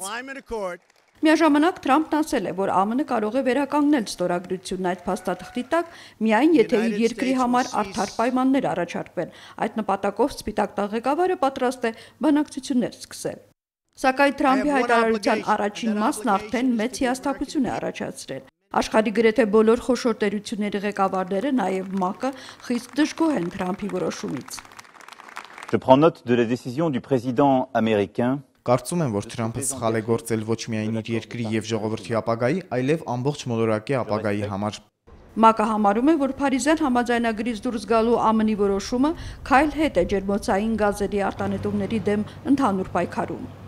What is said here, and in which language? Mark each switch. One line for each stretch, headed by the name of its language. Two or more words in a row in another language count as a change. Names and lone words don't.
Armenian: Միաժամանակ Թրամփն ասել է, որ ԱՄՆ կարող է վերականգնել ստորագրությունն այդ փաստաթղթի տակ, միայն եթե իր երկրի համար արդար պայմաններ առաջարկվեն։ Այդ նպատակով Սպիտակ տան ղեկավարը պատրաստ է բանակցություններ սկսել։ Սակայն Թրամփի հայտարարության առաջին մասն արդեն մեծ հիասթափություն է առաջացրել։ Աշխարհի գրեթե բոլոր խոշոր տերությունների ղեկավարները, նաև ՄԱԿ-ը, խիստ դժգոհ են Թրամփի որոշումից։
French: Je prends note de la décision du président américain.
Armenian: Կարծում եմ, որ Թրամփը սխալ է գործել ոչ միայն իր երկրի և ժողովրդի ապագայի, այլև ամբողջ մոլորակի ապագայի համար։ ՄԱԿ-ը համարում է, որ Փարիզյան համաձայնագրից դուրս գալու ԱՄՆ-ի որոշումը քայլ հետ է ջերմոցային գազերի արտանետումների դեմ ընդհանուր պայքարում։